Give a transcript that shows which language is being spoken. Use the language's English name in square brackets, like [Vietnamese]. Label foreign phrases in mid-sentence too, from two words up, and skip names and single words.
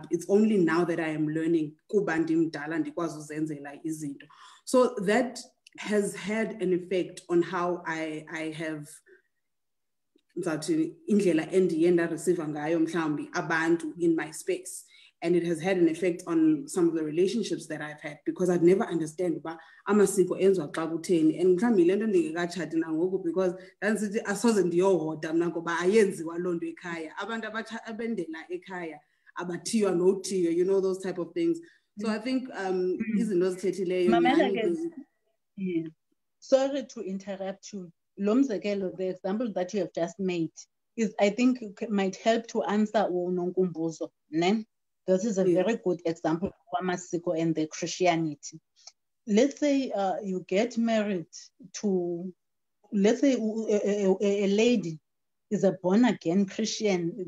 [English] It's only now that I am learning. So that has had an effect on how I have in my space. And it has had an effect on some of the relationships that I've had, because I've never understood about [Xhosa] amasiko enziwa xa kutheni, [English] and [Xhosa] mhlawumbi le nto ndingekatshati nangoku [English] because [Xhosa] ndandisithi asoze ndiyohoda mna ngoba ayenziwa loo nto ekhaya. Abantu abendela ekhaya abathiywa nothiywa, [English] you know, those type of things. So I think [Xhosa] izinto zithethileyo. [English] Sorry to interrupt you. the example that you have just made is, I think, might help to answer unonkumbuzo. This is a very good example of amasiko and the Christianity. Let's say you get married to, let's say a lady is a born-again Christian.